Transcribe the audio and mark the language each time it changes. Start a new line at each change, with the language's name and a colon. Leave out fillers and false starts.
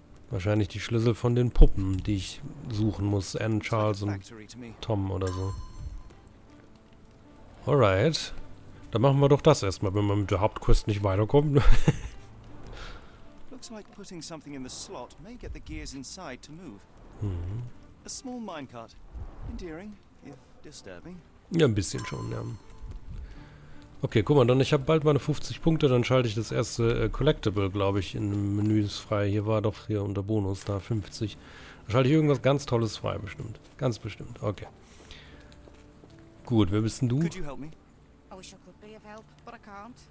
German: Wahrscheinlich die Schlüssel von den Puppen, die ich suchen muss. Anne, Charles und Tom oder so. Alright. Dann machen wir doch das erstmal, wenn man mit der Hauptquest nicht weiterkommt.
English: Looks like putting something in the slot may get the gears inside to move. A small minecart. Endearing, if disturbing.
German: Ja, ein bisschen schon, ja. Okay, guck mal, dann ich habe bald meine 50 Punkte, dann schalte ich das erste Collectible, glaube ich, in den Menüs frei. Hier war doch hier unter Bonus, da 50. Dann schalte ich irgendwas ganz Tolles frei, bestimmt. Ganz bestimmt, okay. Gut, wer bist denn du?
English: Could you help me? I wish I could be of help, but I can't.